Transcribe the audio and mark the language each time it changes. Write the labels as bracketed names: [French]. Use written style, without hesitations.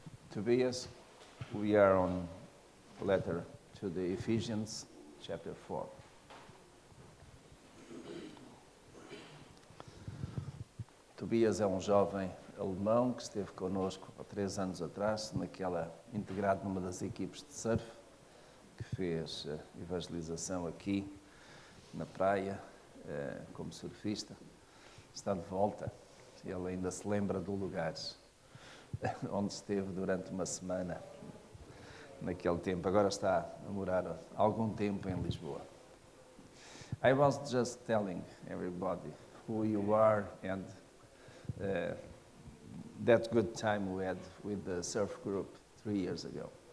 [English] Tobias, we are on letter to the Ephesians, chapter 4. [Portuguese] Tobias é um jovem alemão que esteve connosco há 3 anos atrás, integrado numa das equipes de surf, que fez evangelização aqui na praia, como surfista. Está de volta, ele ainda se lembra do lugar onde esteve durante uma semana naquele tempo. Agora está a morar há algum tempo em Lisboa. [English] I was just telling everybody who you are and that good time we had with the surf group 3 years ago.